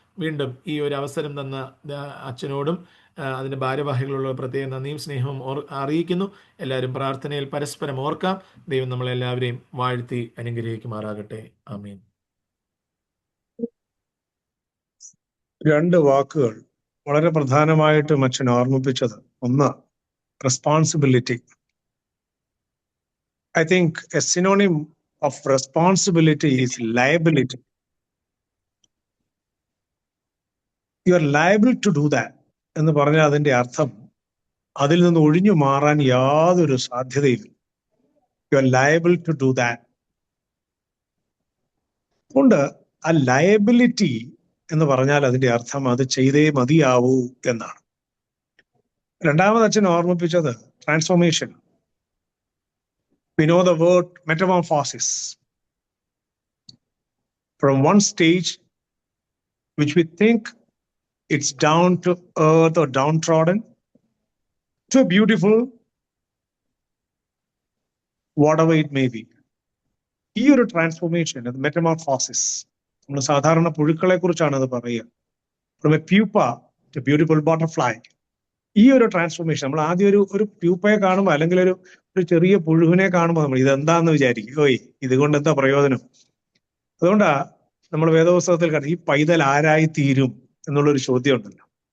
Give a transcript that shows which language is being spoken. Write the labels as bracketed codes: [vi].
[ml] വീണ്ടും ഈ ഒരു അവസരം തന്ന അച്ഛനോടും അതിൻ്റെ ഭാരവാഹികളുള്ള പ്രത്യേക നന്ദിയും സ്നേഹവും അറിയിക്കുന്നു. എല്ലാവരും പ്രാർത്ഥനയിൽ പരസ്പരം ഓർക്കാം. ദൈവം നമ്മളെല്ലാവരെയും വാഴ്ത്തി അനുഗ്രഹിക്കുമാറാകട്ടെ. ആമീൻ. 2 വാക്കുകൾ വളരെ പ്രധാനമായിട്ടും അച്ഛൻ ഓർമ്മിപ്പിച്ചത്. ഒന്ന്, responsibility. [en] I think a synonym of responsibility is liability. You are liable to do that [ml] എന്ന് പറഞ്ഞാൽ അതിന്റെ അർത്ഥം അതിൽ നിന്ന് ഒഴിഞ്ഞു മാറാൻ യാതൊരു സാധ്യതയില്ല. [en] You are liable to do that. [ml] അതുകൊണ്ട് ആ ലയബിലിറ്റി എന്ന് പറഞ്ഞാൽ അതിന്റെ അർത്ഥം അത് ചെയ്തേ മതിയാവൂ എന്നാണ്. രണ്ടാമത് അച്ഛൻ ഓർമ്മിപ്പിച്ചത് transformation. [en] We know the word metamorphosis. From one stage which we think it's down to earth or downtrodden to a beautiful whatever it may be. [ml] ഈ ഒരു ട്രാൻസ്ഫോർമേഷൻ, മെറ്റമോർഫോസിസ്, നമ്മൾ സാധാരണ പുഴുക്കളെ കുറിച്ചാണ് അത് പറയുക. [en] From a pupa to a beautiful butterfly. [ml] ഈ ഒരു transformation നമ്മൾ ആദ്യം ഒരു പ്യൂപ്പയെ കാണുമ്പോൾ, അല്ലെങ്കിൽ ഒരു ചെറിയ പുഴുവിനെ കാണുമ്പോൾ നമ്മൾ ഇതെന്താന്ന് വിചാരിക്കും, ഓയ് ഇതുകൊണ്ട് എന്താ പ്രയോജനം? അതുകൊണ്ടാ നമ്മൾ വേദപുസ്തകത്തിൽ ഈ പൈതൽ ആരായി തീരും എന്നുള്ളൊരു ചോദ്യം ഉണ്ടല്ലോ.